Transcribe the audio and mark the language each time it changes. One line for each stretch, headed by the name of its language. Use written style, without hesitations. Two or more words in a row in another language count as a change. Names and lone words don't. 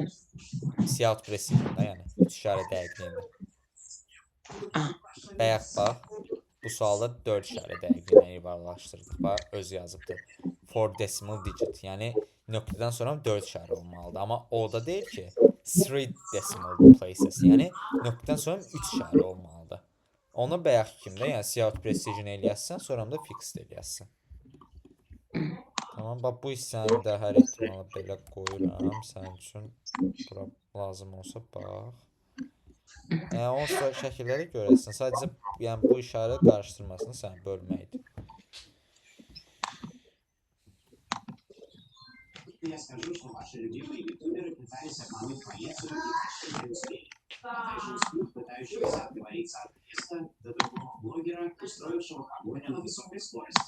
Azerbaijani: Siyahut presizyonda, yəni 3 işarə dəqiqliyində. Bəyək bax. Bu sualda 4 işarə dəqiqindən yuvarlaşdırdıq. Bax, öz yazıbdır. 4
English: decimal digit.
Azerbaijani: Yəni, nöqtədən sonra 4 işarə olmalıdır. Amma o da deyil ki, 3
English: decimal places.
Azerbaijani: Yəni, nöqtədən sonra 3 işarə olmalıdır. Onu bəyək kimdə, yəni siyahut precision eləyəsən, sonra da fixed eləyəsən. Tamam, bax, bu hissəni də hər ehtimala belə qoyuram. Sənin üçün bura lazım olsa, bax. Yəni, onsuz şəkilləri görəsən. Sadəcə yəni, bu işarə qarışdırmasını sən bölməkdir.
Russian: Я скажу, что ваши любимые ютуберы пытались обмануть монету и успели. Пытающиеся отговориться от ареста до другого блогера, устроившего погоню на высокой скорости.